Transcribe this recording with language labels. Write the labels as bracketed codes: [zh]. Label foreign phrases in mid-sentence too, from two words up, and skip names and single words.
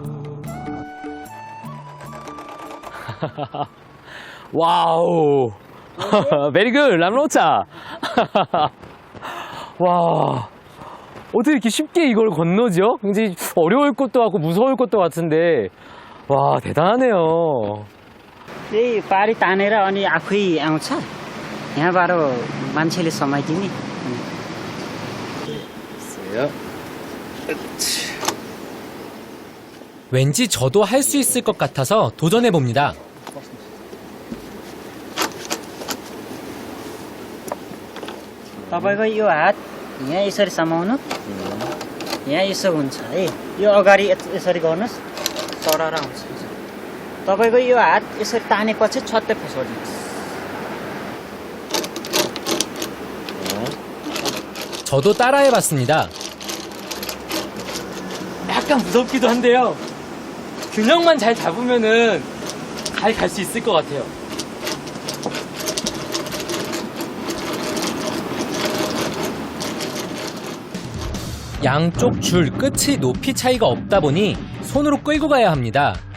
[ko] 와우. [en] very good, 람로차. 와. [ko] 어떻게 이렇게 쉽게 이걸 건너죠? 굉장히 어려울 것도 같고 무서울 것도 같은데. 와, 대단하네요. [ne] 이 पारी तानेर अनि आफै आउँछ यहाँबाट मान्छेले समाइदिने [ko] 왠지 저도 할 수 있을 것 같아서 도전해봅니다. [ne] तपाईको यो हात यहाँ यसरी समाउनु यहाँ यसो हुन्छ है यो अगाडि यसरी गर्नुस् चढाएर आउँछ तपाईको यो हात यसरी तानेपछि छत्तै फसाउदिनुहोस्. [ko] 저도 따라해봤습니다. 약간 무섭기도 한데요. 균형만 잘 잡으면은 잘 갈 수 있을 것 같아요. 양쪽 줄 끝의 높이 차이가 없다 보니 손으로 끌고 가야 합니다.